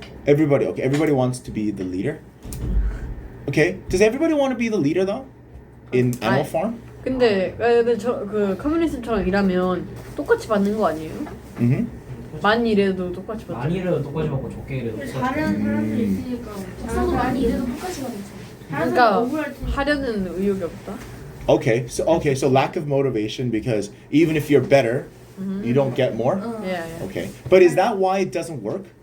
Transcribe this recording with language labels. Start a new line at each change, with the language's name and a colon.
English: Everybody wants to be the leader. Okay, does everybody want to be the leader though? In Animal Farm?
Korean: 근데 그 커뮤니즘처럼 일하면 똑같이 받는 거 아니에요? 많이 일해도 똑같이 받죠. 많이 일해도 똑같이 받고 적게 일해도 똑같이 받고. 다른 사람들이 있으니까 적성도 많이 일해도 똑같이 받죠. 그러니까 하려는 의욕이 없다.
English: Okay, so lack of motivation because even if you're better, you don't get more? Yeah. Okay, but is that why it doesn't work?